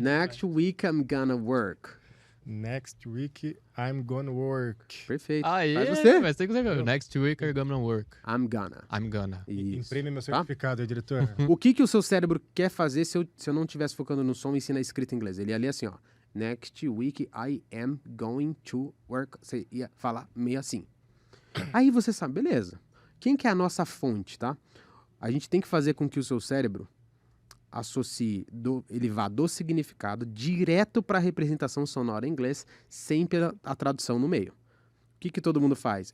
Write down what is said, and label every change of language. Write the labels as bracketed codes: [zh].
[en] Next week I'm gonna work. Next week I'm gonna work. [pt] Perfeito. Aí, Faz você. mas tem que ser. [en] Next week I'm gonna work. I'm gonna. I'm gonna. [pt] Isso. Imprime meu Tá? certificado, diretor. O que o seu cérebro quer fazer se eu não estivesse focando no som e sim na escrita em inglês? Ele ia ler assim, ó. [en] Next week I am going to work. [pt] Você ia falar meio assim. Aí você sabe, beleza. Quem que é a nossa fonte, tá? A gente tem que fazer com que o seu cérebro associe, ele vá do significado direto para a representação sonora em inglês, sem a tradução no meio. O que todo mundo faz?